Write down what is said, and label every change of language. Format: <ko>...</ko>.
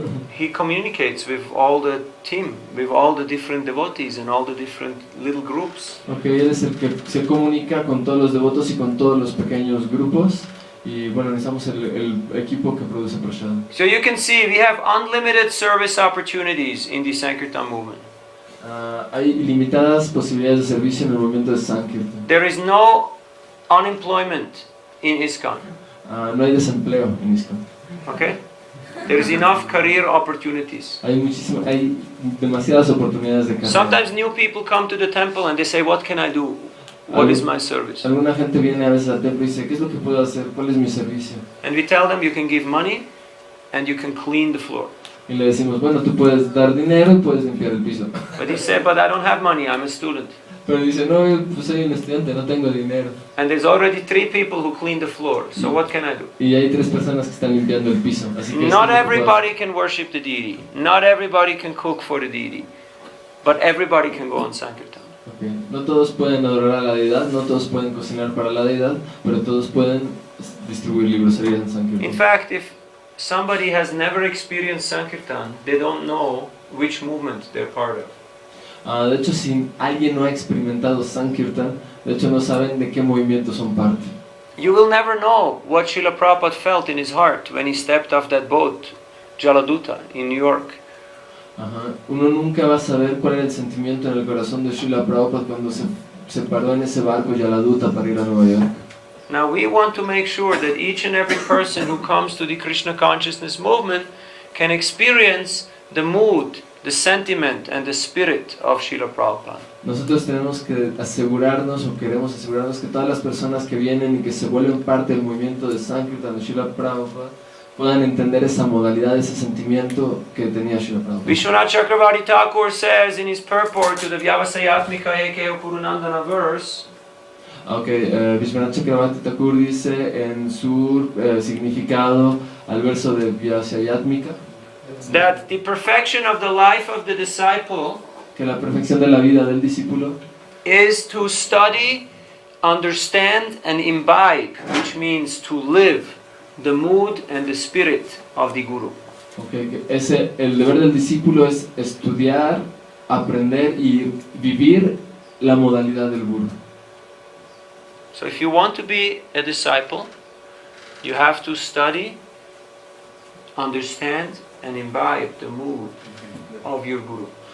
<en>He communicates with all the team, with all the different devotees and all the different little groups.</en> <es>Okay, él es el que se comunica con todos los devotos y con todos los pequeños grupos. Y bueno, necesitamos el equipo que produce prasadam.</es> <en>So you can see we have unlimited service opportunities in the Sankirtan movement.</en> <es>Hay ilimitadas posibilidades de servicio en el movimiento de Sankirtan.</es> <en>There is no unemployment in ISKCON.</en> <es>No hay desempleo en ISKCON. Okay?</es> <en>There is enough career opportunities.</en> <es>Hay demasiadas oportunidades de carrera.</es> <en>Sometimes new people come to the temple and they say, what can I do? What is my service?</en> <es>Alguna gente viene a veces al templo y dice, ¿qué es lo que puedo hacer? ¿Cuál es mi servicio?</es> <en>And we tell them you can give money and you can clean the floor.</en> <es>Y le decimos, bueno, tú puedes dar dinero y puedes limpiar el piso.</es> <en>But he said, but I don't have money, I'm a student.</en> <es>Pero dice, no, pues soy un estudiante, no tengo dinero.</es> <en>And there's already 3 people who clean the floor, so what can I do?</en> <es>Y hay 3 personas que están limpiando el piso. Así que</es> <en>Not everybody can worship the deity. Not everybody can cook for the deity. But everybody can go on Sankirtan. Okay.</en> <es>No todos pueden adorar a la deidad, no todos pueden cocinar para la deidad, pero todos pueden distribuir libros en Sankirtan.</es> <en>In fact, if somebody has never experienced Sankirtan, they don't know which movement they're part of.</en> <es>De hecho, si alguien no ha experimentado Sankirtan, de hecho no saben de qué movimiento son parte.</es> <en>You will never know what Srila Prabhupada felt in his heart when he stepped off that boat, Jaladuta, in New York. Ajá.</en> <es>Uno nunca va a saber cuál era el sentimiento en el corazón de Srila Prabhupada cuando se paró en ese barco Yaladuta para ir a Nueva York.</es> <en>Now we want to make sure that each and every person who comes to the Krishna consciousness movement can experience the mood, the sentiment and the spirit of Srila Prabhupada.</en> <es>Nosotros tenemos que asegurarnos o queremos asegurarnos que todas las personas que vienen y que se vuelven parte del movimiento de Sankirtan de Srila Prabhupada puedan entender esa modalidad, ese sentimiento que tenía Srila Prabhupada.</es> <en>Vishwanath Chakravarti Thakur says in his purport to the Vyavasayatmika Ekaya Purunandana verse,</en> <es>Vishwanath Chakravarti Thakur dice en su significado al verso de Vyavasayatmika</es> <en>that the perfection of the life of the disciple</en> <es>que la perfección de la vida del discípulo</es> <en>is to study, understand and imbibe, which means to live the mood and the spirit of the Guru.</en> <es>El deber del discípulo es estudiar, aprender y vivir la modalidad del Guru.</es> <en>So if you want to be a disciple, you have to study, understand and imbibe the mood of your Guru.</en>